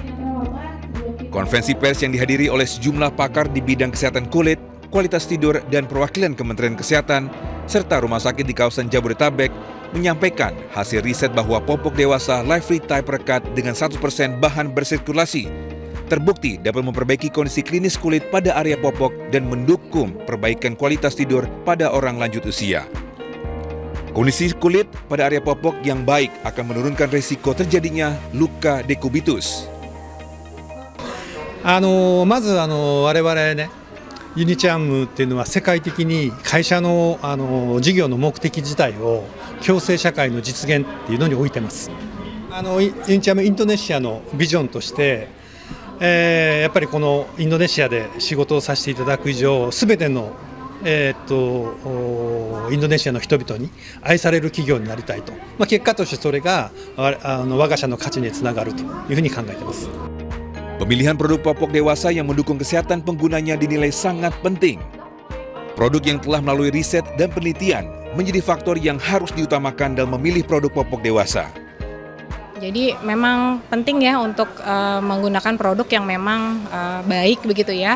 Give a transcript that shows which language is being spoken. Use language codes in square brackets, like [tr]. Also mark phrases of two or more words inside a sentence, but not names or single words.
[id] Konferensi pers yang dihadiri oleh sejumlah pakar di bidang kesehatan kulit, kualitas tidur, dan perwakilan Kementerian Kesehatan, serta rumah sakit di kawasan Jabodetabek menyampaikan hasil riset bahwa popok dewasa Life Free Type Rekat dengan 100% bahan bersirkulasi terbukti dapat memperbaiki kondisi klinis kulit pada area popok dan mendukung perbaikan kualitas tidur pada orang lanjut usia. Kondisi kulit pada area popok yang baik akan menurunkan risiko terjadinya luka dekubitus. [ja] まず我々ね、ユニチャームっていうのは世界的に会社の事業の目的自体を共生社会の実現っていうのに置いてます。ユニチャームインドネシアのビジョンとして。やっぱりこのインドネシアで仕事をさせていただく以上、すべての、インドネシアの人々に愛される企業になりたいと、結果としてそれが我が社の価値につながるというふうに考えています。 [id] Pemilihan produk popok dewasa yang mendukung kesehatan penggunanya dinilai sangat penting. Produk yang telah melalui riset dan penelitian menjadi faktor yang harus diutamakan dalam memilih produk popok dewasa. Jadi memang penting ya untuk menggunakan produk yang memang baik begitu ya.